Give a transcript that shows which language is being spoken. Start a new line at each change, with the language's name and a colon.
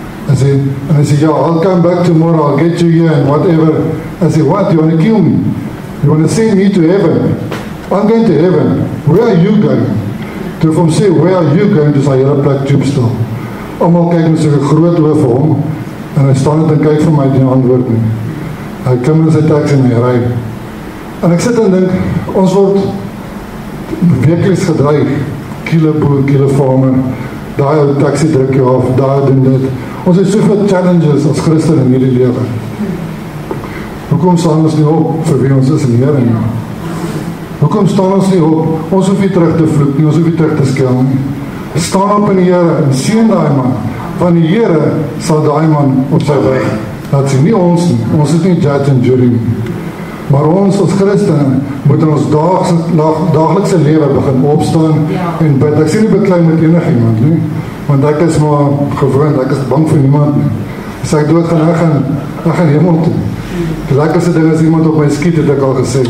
Afrikaans: En hy sê,
English: yeah, I'll come back tomorrow, I'll get you here and whatever. I say, what, you want to kill me? You want to send me to heaven? I'm going to heaven. Where are you going?
Afrikaans: Toe vir hom sê,
English: where are you going?
Afrikaans: Dus hy hele plek tube stil. Almal kyk met so'n groot oor vir hom, en hy staan net en kyk vir my die antwoord nie. Hy klim in sy taxi en hy ry. En ek sit en dink, ons word wekeliks gedreig, kiele boer, kiele farmer, daai taxi druk jou af, daai doen dit. Ons het soveel challenges as Christen in hierdie lewe. Hoekom staan ons nie op vir wie ons is in die Here nie? Hoekom staan ons nie op? Ons hoef nie terug te vloek nie, ons hoef nie terug te skel nie. Staan op in die Here en seën daai man, want die Here sal daai man op sy weg laat sien, nie ons nie. Ons is nie judge en jury nie. Maar ons as Christene moet in ons daaglikse lewe begin opstaan en bid. Ek sê nie beklei met enigiemand nie, want ek is maar gewoond, ek is bang vir niemand nie. As ek dood gaan, ek gaan hemel toe. Die lekkerste ding is iemand op my skiet, het ek al gesê.